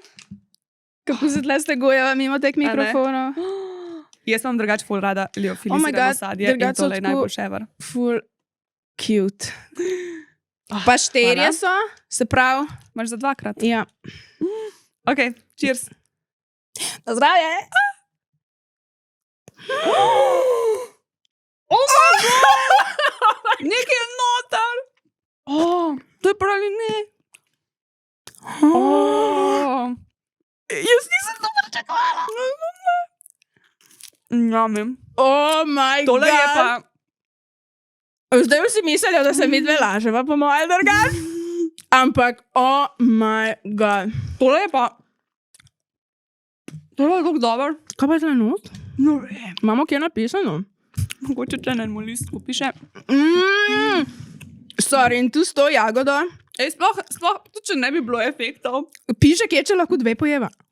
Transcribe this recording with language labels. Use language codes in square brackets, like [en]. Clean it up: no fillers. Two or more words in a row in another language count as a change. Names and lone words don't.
[sl] Kako se tle stegujeva mimo tek mikrofonov? Jaz sem drugače ful rada liofilizirano sadje in tole je [en] najboljše ever. Ful cute. [sl] Pa šterje so, se pravi. Imaš za dvakrat? Ja. [en] Ok, cheers. [sl] Na zdravje. [en] Oh my god! [sl] Nekaj je noter! To je praline. Jaz nisem to pričakovala. Njamim. [en] Oh my god. [sl] Tole je pa... Zdaj vsi mislijo, da se mi dve laževa po moje drugač. Ampak, [en] oh my god. [sl] Tole je pa... Tole je kako dober. Kaj pa je tle not? No vem. Imamo kje napisano? Mogoče če na enemu listku piše. [en] Sorry, in tu s to jagodo. [sl] Ej, sploh, tudi če ne bi bilo efektov. Piše, kje če lahko dve pojeva.